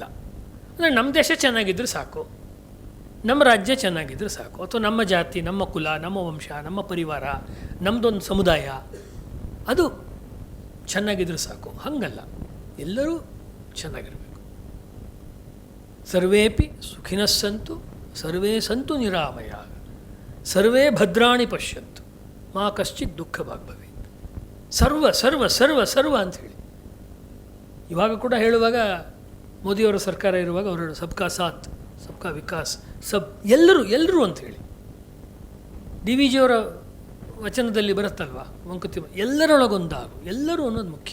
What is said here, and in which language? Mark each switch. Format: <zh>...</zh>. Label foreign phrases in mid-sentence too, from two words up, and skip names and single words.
<kn>ಅಂದರೆ ನಮ್ಮ ದೇಶ ಚೆನ್ನಾಗಿದ್ದರೆ ಸಾಕು, ನಮ್ಮ ರಾಜ್ಯ ಚೆನ್ನಾಗಿದ್ದರೆ ಸಾಕು, ಅಥವಾ ನಮ್ಮ ಜಾತಿ, ನಮ್ಮ ಕುಲ, ನಮ್ಮ ವಂಶ, ನಮ್ಮ ಪರಿವಾರ, ನಮ್ಮದೊಂದು ಸಮುದಾಯ ಅದು ಚೆನ್ನಾಗಿದ್ದರೆ ಸಾಕು. ಹಾಗಲ್ಲ, ಎಲ್ಲರೂ ಚೆನ್ನಾಗಿರಬೇಕು.</kn> <sa>ಸರ್ವೇಪಿ ಸುಖಿನಃ ಸಂತು ಸರ್ವೇ ಸಂತು ನಿರಾಮಯ ಸರ್ವೇ ಭದ್ರಾಣಿ ಪಶ್ಯಂತು ಮಾ ಕಶ್ಚಿತ್ ದುಃಖ ಭಾಗ್ ಭವೇತ್.</sa> <kn>ಸರ್ವ ಸರ್ವ ಸರ್ವ ಸರ್ವ ಅಂಥೇಳಿ ಇವಾಗ ಕೂಡ ಹೇಳುವಾಗ ಮೋದಿಯವರ ಸರ್ಕಾರ ಇರುವಾಗ ಅವರು</kn> <hi>सबका साथ सबका विकास</hi> <kn>ಎಲ್ಲರೂ ಎಲ್ಲರೂ ಅಂಥೇಳಿ ಡಿ ವಿ ಜಿಯವರ ವಚನದಲ್ಲಿ ಬರುತ್ತಲ್ವ ಮಂಕುತಿಮ್ಮ, ಎಲ್ಲರೊಳಗೊಂದಾಗು, ಎಲ್ಲರೂ ಅನ್ನೋದು ಮುಖ್ಯ.</kn>